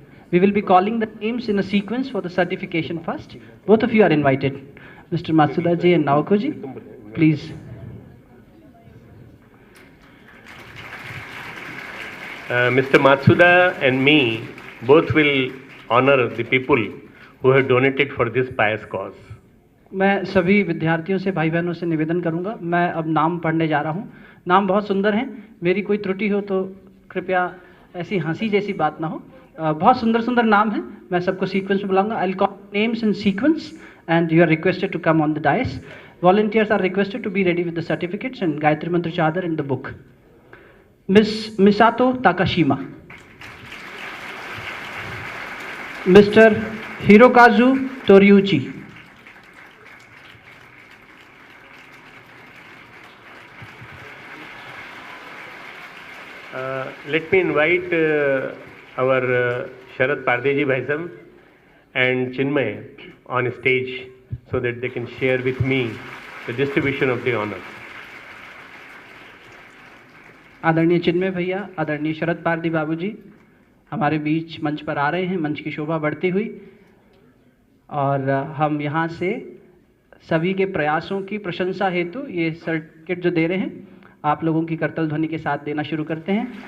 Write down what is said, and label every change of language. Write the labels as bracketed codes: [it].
[en] We will be calling the names in a sequence for the certification first. Both of you are invited. Mr. Matsuda ji and Naoko ji, please. Mr. Matsuda and me both will honor the people who have donated for this pious cause. [hi] मैं सभी विद्यार्थियों से, भाई बहनों से निवेदन करूंगा, मैं अब नाम पढ़ने जा रहा हूं. नाम बहुत सुंदर हैं, मेरी कोई त्रुटि हो तो कृपया ऐसी हंसी जैसी बात ना हो. बहुत सुंदर सुंदर नाम हैं, मैं सबको सीक्वेंस में बुलाऊंगा. [en] I will call names in sequence and you are requested to come on the dais. Volunteers are requested to be ready with the certificates and Gayatri Mantra Chadar and the book. Miss Misato Takashima. Mr. Hirokazu Toriuchi. Let me invite our Sharad Pardeji Bhaisam and Chinmay on stage so that they can share with me the distribution of the honor. [hi] आदरणीय चिन्मय भैया, आदरणीय शरद पारदी बाबूजी हमारे बीच मंच पर आ रहे हैं, मंच की शोभा बढ़ती हुई, और हम यहाँ से सभी के प्रयासों की प्रशंसा हेतु ये सर्टिफिकेट जो दे रहे हैं, आप लोगों की करतल ध्वनि के साथ देना शुरू करते हैं.